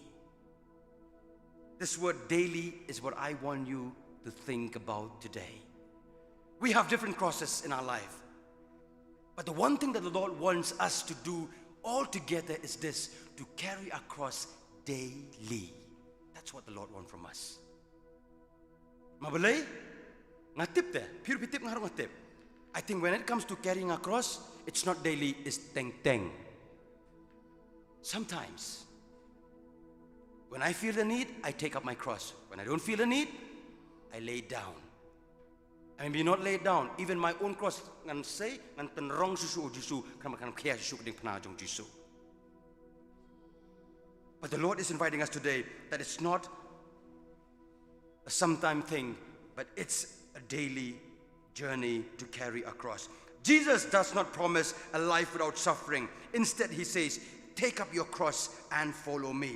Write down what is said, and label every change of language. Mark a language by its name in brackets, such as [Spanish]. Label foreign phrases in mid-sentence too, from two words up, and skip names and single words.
[English] This word daily is what I want you to think about today. We have different crosses in our life. But the one thing that the Lord wants us to do all together is this, to carry our cross daily. That's what the Lord wants from us. [Khasi] Mabalay, ngatip te, pure pitip ngarong ngatip. [English] I think when it comes to carrying a cross, it's not daily, it's teng-teng. Sometimes, when I feel the need, I take up my cross. When I don't feel the need, I lay it down. I may not lay it down. Even my own cross, [Khasi] ngan say, ngan penrong susu o Jisu, kan kaya Jisu keding penajong Jisu. [English] But the Lord is inviting us today that it's not a sometime thing, but it's a daily journey to carry a cross. Jesus does not promise a life without suffering. Instead, he says, take up your cross and follow me.